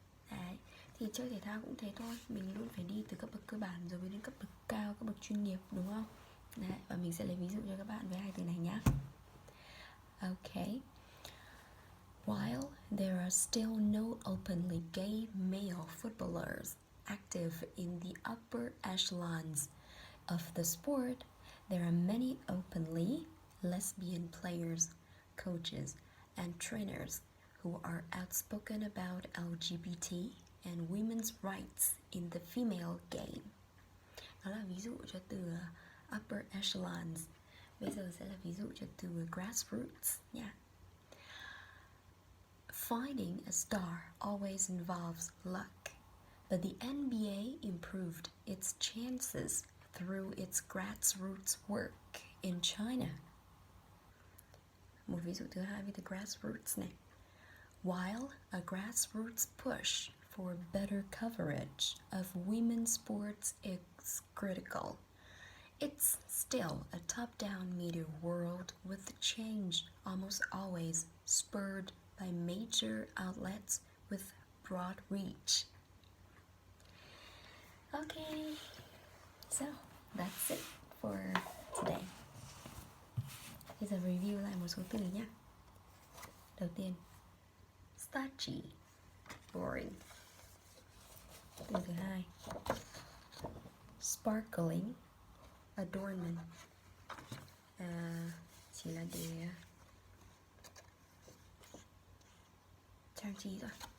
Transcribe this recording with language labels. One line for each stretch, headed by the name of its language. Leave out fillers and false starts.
Vietnamese: Đấy. Thì chơi thể thao cũng thế thôi, mình luôn phải đi từ cấp bậc cơ bản rồi mới đến cấp bậc cao, cấp bậc chuyên nghiệp, đúng không? Đấy, và mình sẽ lấy ví dụ cho các bạn với hai từ này nhé.
English: Ok. While there are still no openly gay male footballers active in the upper echelons of the sport, there are many openly lesbian players, coaches, and trainers who are outspoken about LGBT and women's rights in the female game.
Vietnamese: Đó là ví dụ cho từ upper echelons. Bây giờ sẽ là ví dụ cho từ grassroots nha.
English: Finding a star always involves luck, but the NBA improved its chances through its grassroots work in China.
Vietnamese: một ví dụ thứ hai với the grassroots này.
English: While a grassroots push for better coverage of women's sports is critical, it's still a top-down media world with change almost always spurred by major outlets with broad reach. Okay, so that's it for today.
Vietnamese: Bây giờ review lại một số từ nhé. Đầu tiên, starchy, boring. Từ thứ hai, sparkling, adornment, chỉ là để trang trí thôi.